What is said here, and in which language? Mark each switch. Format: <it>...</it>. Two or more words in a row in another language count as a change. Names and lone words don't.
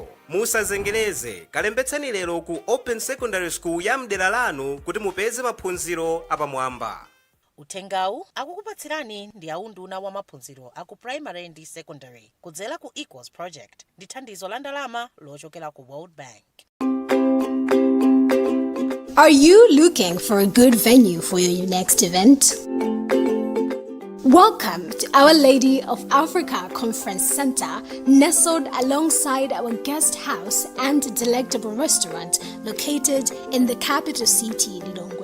<ny>Musazengereze, kalembetsani lero ku</ny> <en>open secondary school</en> <ny>ya mdera lanu kuti mupeze maphunziro apamwamba. Uthengawu akukupatsirani ndi unduna wa maphunziro aku primary ndi secondary kudzera ku</ny> <en>Equals Project</en> <ny>ndi thandizo la ndalama lochokera ku</ny> <en>World Bank. Are you looking for a good venue for your next event? Welcome to Our Lady of Africa Conference Center, nestled alongside our guest house and delectable restaurant located in the capital city, Lilongwe.</en>